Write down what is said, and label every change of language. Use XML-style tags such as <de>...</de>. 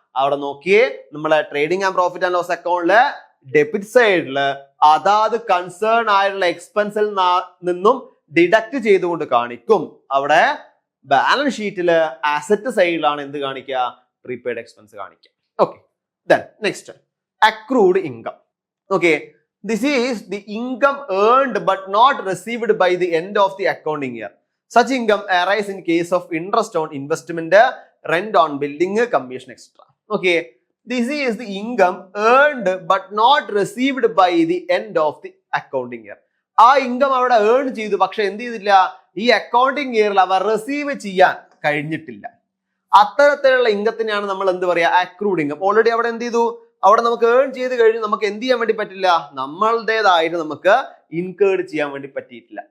<ml>അവിടെ നോക്കിയേ, നമ്മളെ trading and profit and loss അക്കൗണ്ടില് debit സൈഡില് അതാത് കൺസേൺ ആയിട്ടുള്ള എക്സ്പെൻസിൽ നിന്നും ഡിഡക്ട് ചെയ്തുകൊണ്ട് കാണിക്കും. അവിടെ ബാലൻസ് ഷീറ്റില് അസറ്റ് സൈഡിലാണ് എന്ത് കാണിക്കുക, പ്രീപെയ്ഡ് എക്സ്പെൻസ് കാണിക്കുക. Okay, then next, accrued income.</ml> <en>Okay, this is the income earned but not received by the end of the accounting year. Such income arise in case of interest on investment, rent on building, commission, etc. Okay, this is the income earned but not received by the end of the accounting year.</en> <ml>ആ income അവിടെ earn ചെയ്തു, പക്ഷെ എന്ത് ചെയ്തില്ല, ഈ accounting ഇയറിൽ അവർ receive ചെയ്യാൻ കഴിഞ്ഞിട്ടില്ല. അത്തരത്തിലുള്ള ഇൻകത്തിനെയാണ് നമ്മൾ എന്ത് പറയാ, അക്രൂഡ് ഇൻകം. ഓൾറെഡി അവിടെ എന്ത് ചെയ്തു, അവിടെ നമുക്ക് ഏൺ ചെയ്ത് കഴിഞ്ഞ് നമുക്ക് എന്ത് ചെയ്യാൻ വേണ്ടി പറ്റില്ല, നമ്മളുടേതായിട്ട് നമുക്ക് ഇൻകേർഡ് ചെയ്യാൻ വേണ്ടി പറ്റിയിട്ടില്ല.</ml>